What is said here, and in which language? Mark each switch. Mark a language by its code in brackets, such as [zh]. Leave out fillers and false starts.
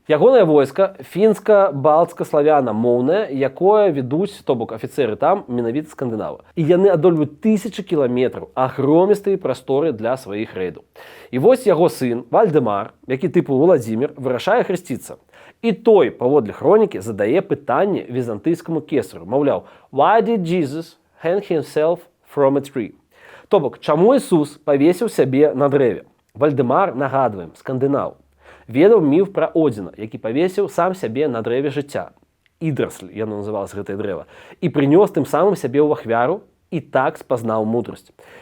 [be] Ягонае войска фінска-балцка-славяна-моўнае, якое ведуць, то бок афіцэры там, менавіта скандынавы. І яны адольваюць тысячы кіламетраў, агромістыя прасторы для сваіх рэйдаў. І вось яго сын Вальдэмар, які тыпу Владзімір, вырашае хрысціцца. І той, паводле хронікі, задае пытанне візантыйскаму кесару. Маўляў, [en] why did Jesus hang himself from a tree? [be] То бок, чаму Ісус павесіў сябе на дрэве? Вальдэмар, нагадваем, скандынаў, ведаў міф пра Одзіна, які павесіў сам сябе на дрэве жыцця. Ідрасль, яно называлось гэтае дрэва. І прынёс тым самым сябе ў ахвяру і так спазнаў мудрасць.